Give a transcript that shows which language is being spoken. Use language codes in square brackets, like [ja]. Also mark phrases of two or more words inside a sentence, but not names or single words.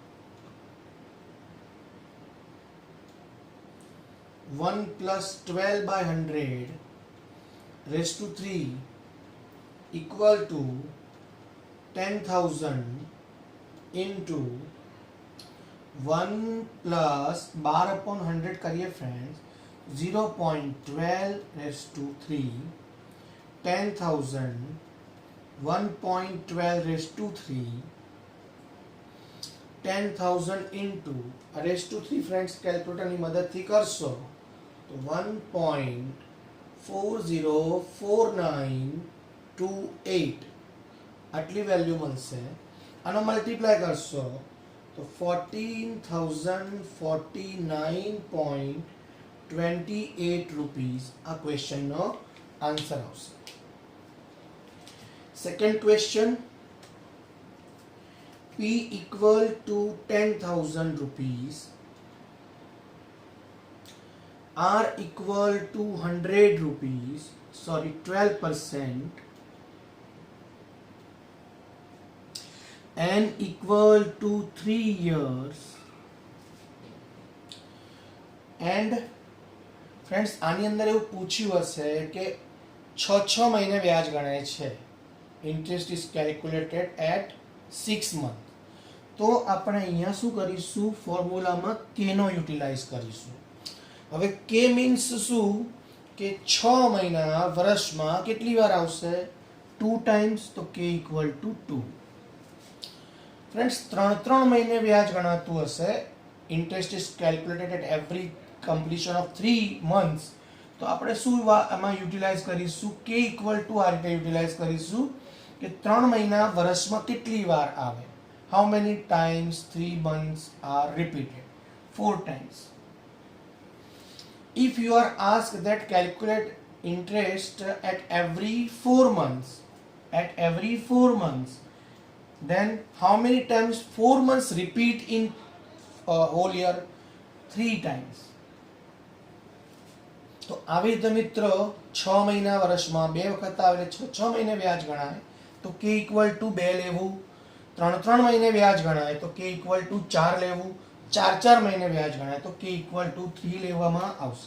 [en] 1 plus 12 by 100 raised to 3 equal to 10,000 into 1 plus 12 upon 100 करिए फ्रेंड्स, 0.12 raised to 3, [gu] 10,000 1.12 [en] raised to [gu] 3 10,000 into [en] raise to [gu] 3 ફ્રેન્ડ્સ કેલ્ક્યુલેટરની મદદથી કરશો તો 1.404928 આટલી વેલ્યુ મળશે. આનો મલ્ટીપ્લાય કરશો તો 14,049.28 રૂપીસ આ ક્વેશ્ચનનો આન્સર આવશે. [en] second question, P equal to 10,000 rupees, R equal to 100 rupees, sorry 12%, N equal to 3 years, and friends [gu] આની અંદર એવું પૂછ્યું હશે કે 6 મહિને વ્યાજ ગણાય છે. [en] interest is calculated at 6 month. [gu] તો આપણે અહીંયા શું કરીશું, ફોર્મ્યુલામાં કે નો યુટિલાઇઝ કરીશું. હવે કે મીન્સ શું કે 6 મહિના વર્ષમાં કેટલી વાર આવશે, 2 ટાઈમ્સ, તો કે [en] equal to [gu] 2. ફ્રેન્ડ્સ 3 મહિને વ્યાજ ગણાતું હશે. [en] interest is calculated at every completion of 3 months. [gu] તો આપણે શું આમાં યુટિલાઇઝ કરીશું, કે [en] equal to [gu] આ રીતે યુટિલાઇઝ કરીશું કે 3 મહિના વર્ષમાં કેટલી વાર આવે. [en] How many times 3 months are repeated? 4 times. If you are asked that calculate interest at every 4 months, then how many times 4 months repeat in a whole year? 3 times. [gu] તો આવી રીતે મિત્રો 6 મહિના વર્ષમાં 2 વખત આવે 6 મહિને વ્યાજ ગણાય તો કે [en] equal to [gu] 2 લેવું. 3 મહિને વ્યાજ ગણાય તો કે [en] equal to [gu] 4 લેવું. 4 મહિને વ્યાજ ગણાય તો કે [en] equal to [gu] 3 લેવામાં આવશે.